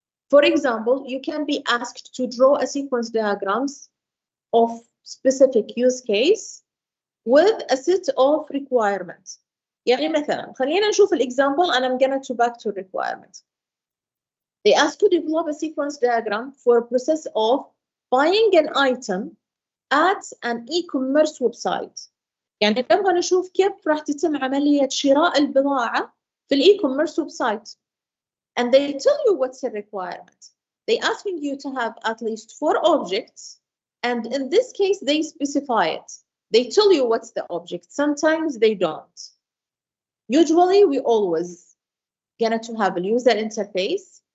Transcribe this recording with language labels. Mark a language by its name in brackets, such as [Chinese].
[English] For example, you can be asked to draw a sequence diagrams of specific use case with a set of requirements. [Arabic] يعني مثلا خلينا نشوف [English] example and I'm going to back to requirements. They ask you to develop a sequence diagram for a process of buying an item at an e-commerce website. [Arabic] يعني نبغى نشوف كيف راح تتم عملية شراء البضاعة في الاي-commerce website. [English] And they tell you what's the requirement. They asking you to have at least 4 objects. And in this case, they specify it. They tell you what's the object. Sometimes they don't. Usually, we always gonna to have a user interface.